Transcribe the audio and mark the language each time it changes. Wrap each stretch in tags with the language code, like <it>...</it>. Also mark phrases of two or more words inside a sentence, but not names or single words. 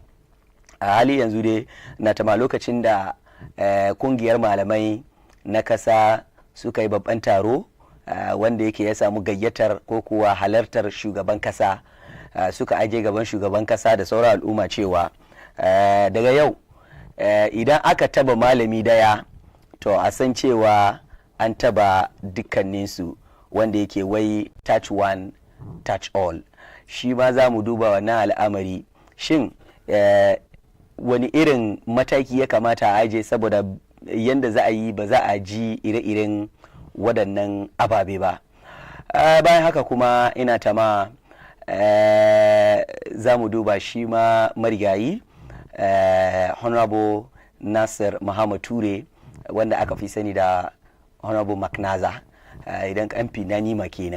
<ha>A hali yanzu dai na tama lokacin da kungiyar malamai na kasa suka yi babban taro wanda yake ya samu gayyatar ko kuwa halartar shugaban kasa, suka aje gaban shugaban kasa da sauran al'umma cewa daga yau idan aka taba malami daya to a san cewa an taba dukkaninsu, wanda yake wai</ha> <en>touch one touch all.</en> <ha>Shi ma za mu duba wannan al'amari, shin wani irin mataki ya kamata a aje saboda yanda za a yi ba za a ji ire-iren waɗannan ababe ba. Bayan haka kuma ina tama za mu duba shi ma marigayi Honorable Nasir Muhammad Ture, wanda aka fi sani da Honorable Maknaza, idan kamfi na nima kenan.</ha>